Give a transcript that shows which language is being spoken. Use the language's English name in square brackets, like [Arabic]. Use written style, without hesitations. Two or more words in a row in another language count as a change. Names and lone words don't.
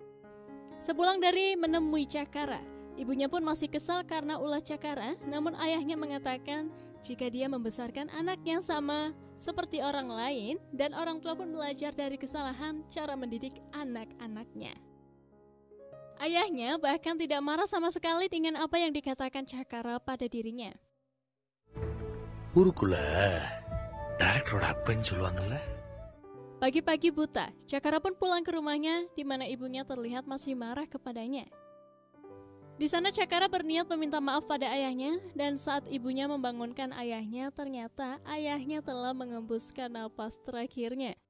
[Indonesian] Sepulang dari menemui Cakara, Ibunya pun masih kesal karena ulah Cakara, namun ayahnya mengatakan jika dia membesarkan anaknya sama seperti orang lain dan orang tua pun belajar dari kesalahan cara mendidik anak-anaknya. Ayahnya bahkan tidak marah sama sekali dengan apa yang dikatakan Cakara pada dirinya. [Tamil] ஊருக்குள்ள டைரக்டரோட அப்பன்னு சொல்லுவாங்கல்ல. [Indonesian] Pagi-pagi buta, Cakara pun pulang ke rumahnya di mana ibunya terlihat masih marah kepadanya. Di sana Cakara berniat meminta maaf pada ayahnya dan saat ibunya membangunkan ayahnya, ternyata ayahnya telah mengembuskan napas terakhirnya.